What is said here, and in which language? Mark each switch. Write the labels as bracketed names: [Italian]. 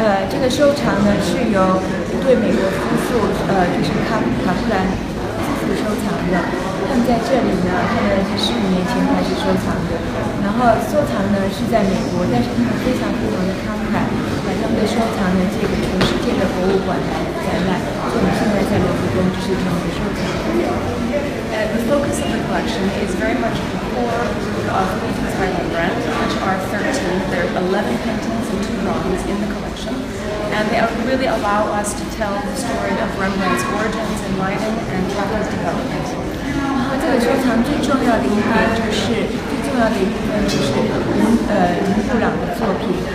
[Chinese] 这个收藏呢是由一对美国夫妇，就是卡夫兰夫妇收藏的。他们在这里呢，他们是15年前开始收藏的。然后收藏呢是在美国，但是他们非常的慷慨，把他们的收藏呢借给全世界的博物馆来展览。所以我们现在在罗浮宫就是他们的收藏。 [English] The focus of the collection is very much the core of paintings by Rembrandt, which are 13. There are 11 paintings and 2 drawings in the collection, and they really allow us to tell the story of Rembrandt's origins in Leiden and Chopin's development. [Chinese] 这个收藏最重要的一点就是最重要的一部分就是伦勃朗的作品。